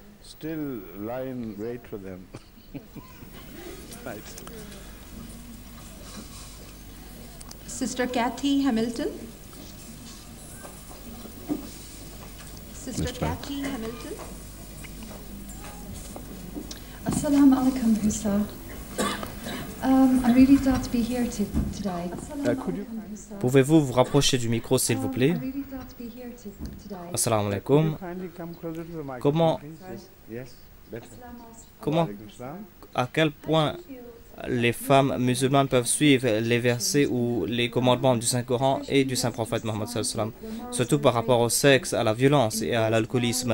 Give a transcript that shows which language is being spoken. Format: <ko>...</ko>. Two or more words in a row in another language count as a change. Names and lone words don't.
<en>Sister Kathy Hamilton. Sister Kathy Hamilton.</en> <ar>السلام عليكم, Hussa.</ar> <en>I'm really glad to be here today.</en> <fr>Pouvez-vous vous rapprocher du micro, s'il vous plaît?</fr> <ar>السلام عليكم.</ar> <fr>À quel point les femmes musulmanes peuvent suivre les versets ou les commandements du Saint-Coran et du Saint-Prophète Mohammed sallam, surtout par rapport au sexe, à la violence et à l'alcoolisme?</fr>